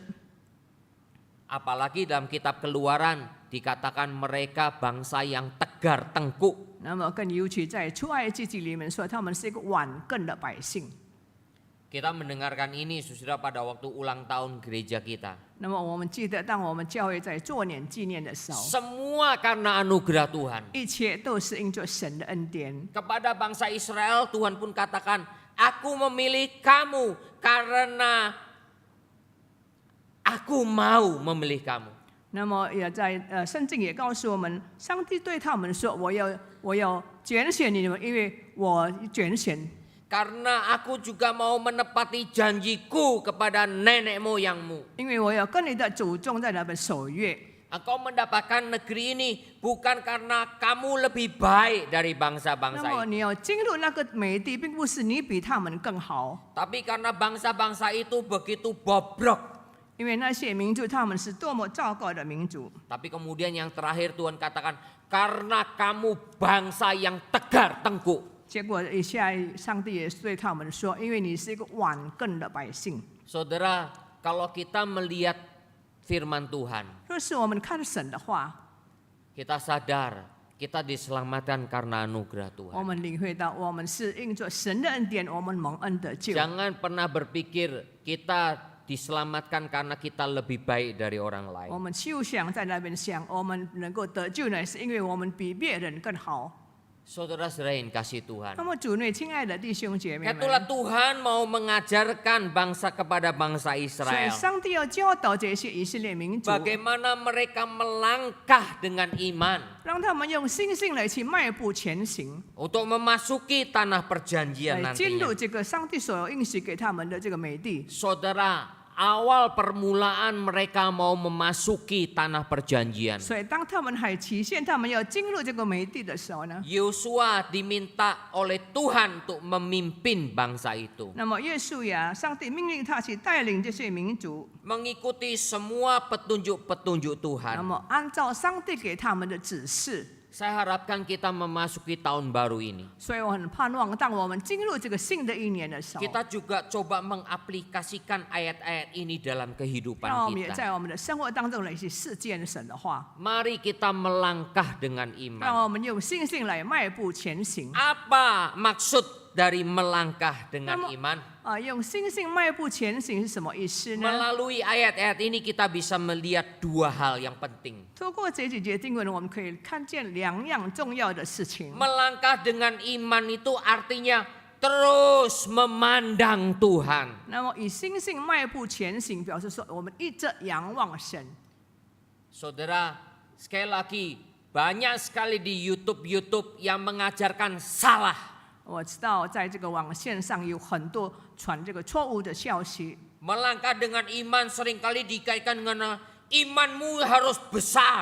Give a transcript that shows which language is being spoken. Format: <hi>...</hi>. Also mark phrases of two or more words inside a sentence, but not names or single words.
<id>Apalagi dalam kitab Keluaran dikatakan mereka bangsa yang tegar tengkuk.</id> <zh>那么更尤其在出埃及记里面说，他们是一个顽梗的百姓。</zh> <id>Kita mendengarkan ini saudara pada waktu ulang tahun gereja kita.</id> <zh>那么我们记得，当我们教会在做年纪念的时候，</zh> <id>Semua karena anugerah Tuhan.</id> <zh>一切都是因着神的恩典。</zh> <id>Kepada bangsa Israel Tuhan pun katakan, aku memilih kamu karena aku mau memilih kamu.</id> <zh>那么也在圣经也告诉我们，上帝对他们说：“我要拣选你们，因为我拣选。</zh> <id>Karena aku juga mau menepati janjiku kepada nenek moyangmu.</id> <zh>因为我要跟你的祖宗在那边守约。”</zh> <id>engkau mendapatkan negeri ini bukan karena kamu lebih baik dari</id> <zh>那</zh> <id>bangsa-bangsa</id> <zh>么</zh> <id>itu.</id> <zh>你要进入那个美地，并不是你比他们更好，</zh> <id>Tapi karena bangsa-bangsa itu begitu bobrok.</id> <zh>因为那些民族他们是多么糟糕的民族。</zh> <id>Tapi kemudian yang terakhir Tuhan katakan, karena kamu bangsa yang tegar tengkuk.</id> <zh>结果以下上帝也对他们说：“因为你是一个顽梗的百姓。</zh> <id>Saudara, kalau kita melihat firman Tuhan, ”</id> <zh>若是我们看神的话，</zh> <id>kita sadar kita diselamatkan karena anugerah</id> <zh>我</zh> <id>Tuhan.</id> <zh>们领会到我们是因着神的恩典，我们蒙恩得救。</zh> <id>Jangan pernah berpikir kita diselamatkan karena kita lebih baik dari orang</id> <zh>我</zh> <id>lain.</id> <zh>们就想在那边想，我们能够得救呢，是因为我们比别人更好。</zh> <id>Saudara-saudara yang kasih Tuhan.</id> <zh>那么主内亲爱的弟兄姐妹</zh> <id>Itulah</id> <zh>们，</zh> <id>Tuhan mau mengajarkan bangsa kepada bangsa</id> <zh>所以</zh> <id>Israel.</id> <zh>上帝要教导这些以色列民族，</zh> <id>Bagaimana mereka melangkah dengan iman</id> <zh>让他们用信心来去迈步前行，</zh> <id>untuk memasuki tanah perjanjian</id> <zh>来进</zh> <id>nantinya.</id> <zh>入这个上帝所应许给他们的这个美地。</zh> <id>Saudara, awal permulaan mereka mau memasuki tanah perjanjian.</id> <zh>所以当他们还期限他们要进入这个美地的时候呢，</zh> <id>Yosua diminta oleh Tuhan untuk memimpin bangsa itu.</id> <zh>那么约书亚，上帝命令他去带领这些民族，</zh> <id>Mengikuti semua petunjuk-petunjuk</id> <zh>那</zh> <id>Tuhan.</id> <zh>么按照上帝给他们的指示。</zh> <id>Saya harapkan kita memasuki tahun baru ini.</id> <zh>所以我很盼望，当我们进入这个新的一年的时候，</zh> <id>Kita juga coba mengaplikasikan ayat-ayat ini dalam</id> <zh>让</zh> <id>kehidupan</id> <zh>我们也</zh> <id>kita.</id> <zh>在我们的生活当中来去实践神的话，</zh> <id>Mari kita melangkah dengan</id> <zh>让</zh> <id>iman.</id> <zh>我们用信心来迈步前行。</zh> <id>Apa maksud dari melangkah dengan Nama- iman?</id> <zh>用信心迈步前行是什么意思呢？</zh> <id>Melalui ayat-ayat ini kita bisa melihat dua hal yang penting.</id> <zh>透过这几节经文，我们可以看见两样重要的事情。</zh> <id>Melangkah dengan iman itu artinya terus memandang Tuhan.</id> <zh>那么以信心迈步前行，表示说我们一直仰望神。</zh> <id>Saudara, sekali lagi banyak sekali di YouTube yang mengajarkan salah.</id> <zh>我知道在这个网线上有很多传这个错误的消息。</zh> <id>Melangkah dengan iman seringkali dikaitkan dengan imanmu harus besar.</id>